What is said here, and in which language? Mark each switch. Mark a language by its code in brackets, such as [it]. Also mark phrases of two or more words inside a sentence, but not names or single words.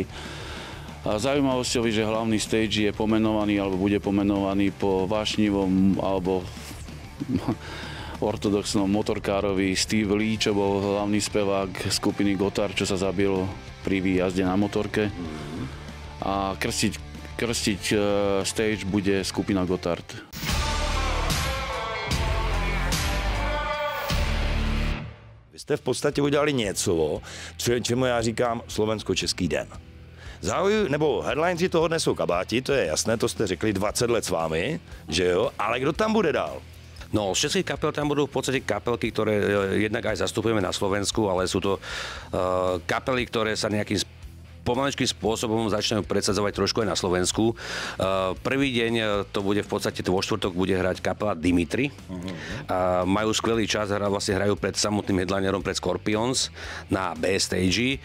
[sk] A zaujímavosťou je, že hlavný stage je pomenovaný alebo bude pomenovaný po vášnivom alebo ortodoxnom motorkárovi Steve Lee, čo bol hlavný spevák skupiny Gotthard, čo sa zabil pri výjazde na motorke. A krstiť stage bude skupina Gotthard. [cs] Jste v podstatě udělali něco, čemu já říkám Slovensko-Český den. Nebo headlineři toho dnes jsou kabáti, to je jasné, to jste řekli 20 let s vámi, že jo, ale kdo tam bude dál? [sk] No, z českých kapel tam budú v podstate kapelky, ktoré jednak aj zastupujeme na Slovensku, ale sú to kapely, ktoré sa nejakým pomaličkým spôsobom začínajú predsadzovať trošku aj na Slovensku. Prvý deň to bude v podstate, vo štvrtok bude hrať kapela Dimitri. Majú skvelý čas, vlastne hrajú pred samotným headlinerom, pred Scorpions na B stage.